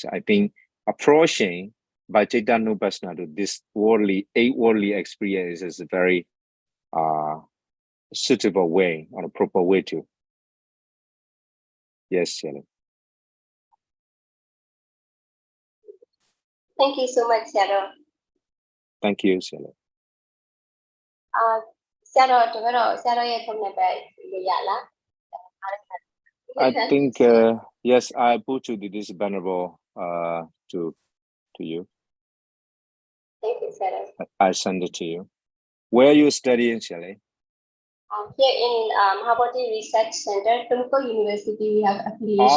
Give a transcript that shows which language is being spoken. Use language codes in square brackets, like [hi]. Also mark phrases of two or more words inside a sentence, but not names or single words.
[en] I think approaching by Chitta-nupassana to this worldly experience is a very suitable way or a proper way to. Yes, Shelley. Thank you so much, Sayadaw. Thank you, Shelley. [my] Sayadaw, Sayadaw ရဲ့ထုံးတဲ့ပဲလို့ရလား [en] I think yes, I put to this venerable to you. Thank you, Sayadaw. I send it to you. Where are you studying, Shelley? Here in Mahabodhi Research Center, Tumkur University, we have affiliation.